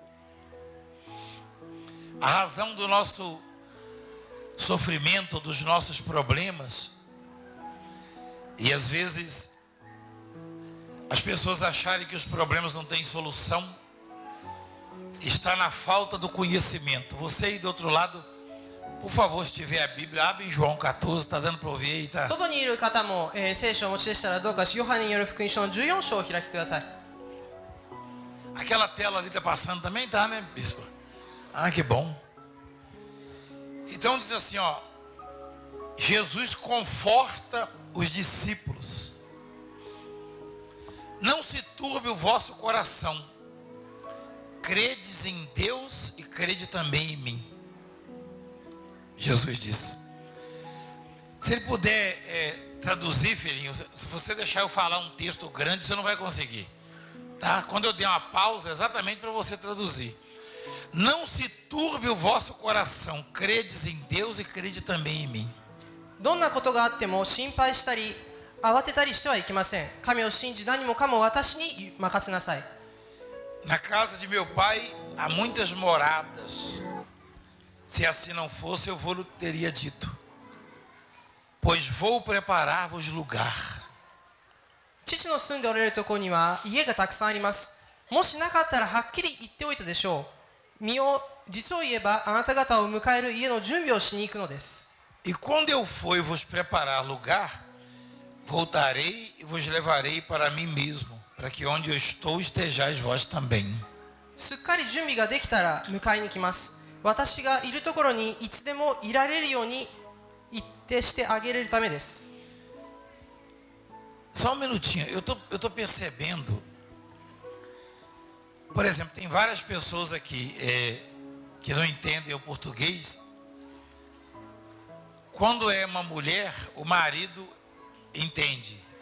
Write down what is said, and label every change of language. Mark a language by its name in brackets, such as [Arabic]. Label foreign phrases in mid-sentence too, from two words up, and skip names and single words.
[Portuguese] A razão do nosso sofrimento, dos nossos problemas, e às vezes as pessoas acharem que os problemas não têm solução, está na falta do conhecimento. Você aí do outro lado, por favor, se tiver a Bíblia, abre em João 14, está dando para ouvir aí, tá? [Japanese] 外にいる方も、聖書をお持ちでしたらどうかヨハネによる福音書の14章をお開きください。 [Portuguese] Aquela tela ali está passando também, tá, né, bispo? Ah, que bom. Então diz assim, ó, Jesus conforta os discípulos. Não se turbe o vosso coração. Credes em Deus e crede também em mim. Jesus disse. Se ele puder traduzir, filhinho, se você deixar eu falar um texto grande, você não vai conseguir. Tá? Quando eu der uma pausa, é exatamente para você traduzir. Não se turbe o vosso coração. Credes em Deus e crede também em mim. [Japanese] どんなことがあっても心配したり慌てたりしてはいけません。神を信じ何もかも私に任せなさい。 [Portuguese] Na casa de meu pai há muitas moradas. Se assim não fosse, eu vou teria dito. Pois vou preparar-vos lugar. [Japanese] 父の住んでおられるところには家がたくさんあります。もしなかったらはっきり言っておいたでしょう。実を言えばあなた方を迎える家の準備をしに行くのです。 [Portuguese] E quando eu for vos preparar lugar, voltarei e vos levarei para mim mesmo, para que onde eu estou estejais vós também. [Japanese] すっかり準備ができたら迎えに来ます。私がいるところにいつでもいられるように一定してあげれるためです。 [Portuguese] Só um minutinho, eu tô percebendo. Por exemplo, tem várias pessoas aqui que não entendem o português. Quando é uma mulher, o marido entende.